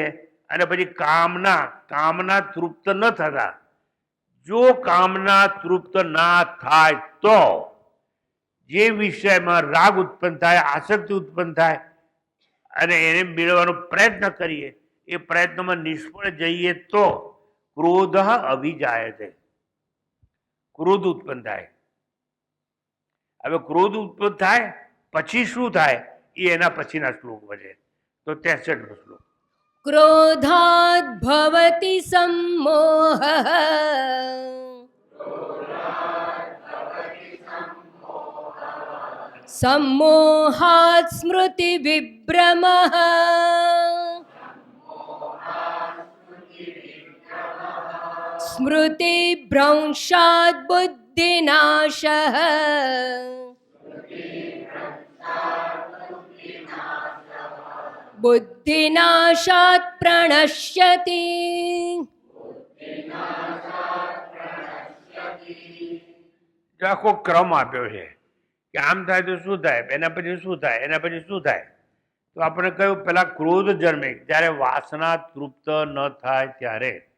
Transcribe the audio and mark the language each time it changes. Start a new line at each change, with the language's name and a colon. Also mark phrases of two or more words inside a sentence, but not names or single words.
Gujarati: અને પછી કામના તૃપ્ત ન થતા, જો કામના તૃપ્ત ના થાય તો જે વિષયમાં રાગ ઉત્પન્ન થાય, આસક્તિ ઉત્પન્ન થાય, અને એને મેળવવાનો પ્રયત્ન કરીએ, એ પ્રયત્નમાં નિષ્ફળ જઈએ તો ક્રોધ અભિજાય છે, ક્રોધ ઉત્પન્ન થાય. હવે ક્રોધ ઉત્પન્ન થાય પછી શું થાય? એ એના પછીના શ્લોકમાં છે. તો 63 શ્લોક.
Sanskrit: ક્રોધાદ ભવતિ સમ્મોહઃ सम्मोहात् स्मृति विभ्रमः स्मृति भ्रंशात् बुद्धिनाशः बुद्धिनाशात् प्रणश्यति.
Gujarati: આખો ક્રમ આપ્યો છે કે આમ થાય તો શું થાય, એના પછી શું થાય, એના પછી શું થાય. તો આપણે કહ્યું પેલા ક્રોધ જન્મે જ્યારે વાસના તૃપ્ત ન થાય ત્યારે.